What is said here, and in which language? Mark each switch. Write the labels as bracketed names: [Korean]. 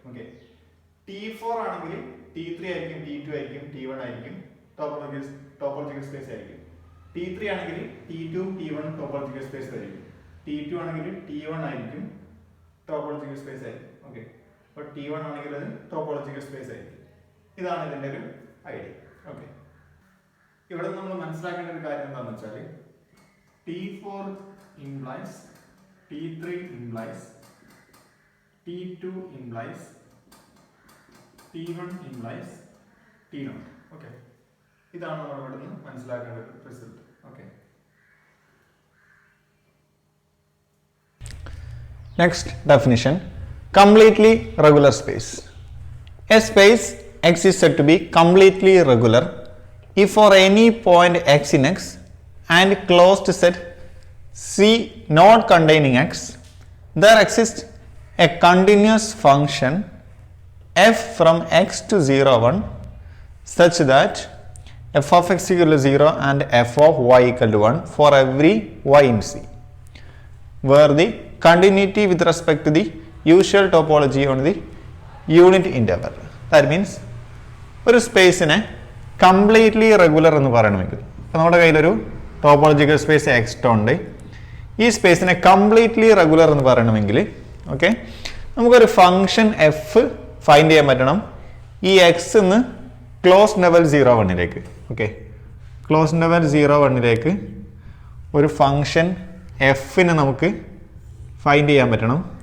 [Malayalam] Okay, T4 ആണെങ്കിൽ T3 ആയിരിക്കും, T2 ആയിരിക്കും, T1 ആയിരിക്കും, ടോപ്പോളജിക്കൽ സ്പേസ് ആയിരിക്കും. T3 ആണെങ്കിൽ T2 T1 ടോപ്പോളജിക്കൽ സ്പേസ് ആയിരിക്കും. T2 ആണെങ്കിൽ T1 ആയിരിക്കും, ടോപ്പോളജിക്കൽ സ്പേസ് ആയിരിക്കും. ഓക്കെ, അപ്പോൾ T1 ആണെങ്കിൽ അത് ടോപ്പോളജിക്കൽ സ്പേസ് ആയിരിക്കും. ഇതാണ് ഇതിന്റെ ഒരു ഐഡിയ. ഓക്കെ, ഇവിടെ നമ്മൾ മനസ്സിലാക്കേണ്ട ഒരു കാര്യം എന്താണെന്ന് വെച്ചാൽ [English] T4 implies T3 implies T2 implies T1 implies T0. [Malayalam] Okay, ഇതാണ് നമ്മൾ ഇവിടെ നിന്ന് മനസ്സിലാക്കേണ്ട result. Okay, [English] next definition, completely regular space. A space X is said to be completely regular if for any point X in X and closed set C not containing X there exists a continuous function f from x to 0 1 such that f of x equal to 0 and f of y equal to 1 for every y in C, where the continuity with respect to the usual topology on the unit interval. That means [Malayalam] ഒരു സ്പേസിനെ completely regular എന്ന് പറയണമെങ്കിൽ ഇപ്പോൾ നമ്മുടെ കയ്യിലൊരു topological space extra ഉണ്ട്. ഈ സ്പേസിനെ completely regular എന്ന് പറയണമെങ്കിൽ ഓക്കെ നമുക്കൊരു ഫംഗ്ഷൻ എഫ് ഫൈൻഡ് ചെയ്യാൻ പറ്റണം ഈ എക്സ് നിന്ന് close level 0 1 okay close level 0 1 ഒരു ഫംഗ്ഷൻ എഫിനെ നമുക്ക് ഫൈൻഡ് ചെയ്യാൻ പറ്റണം.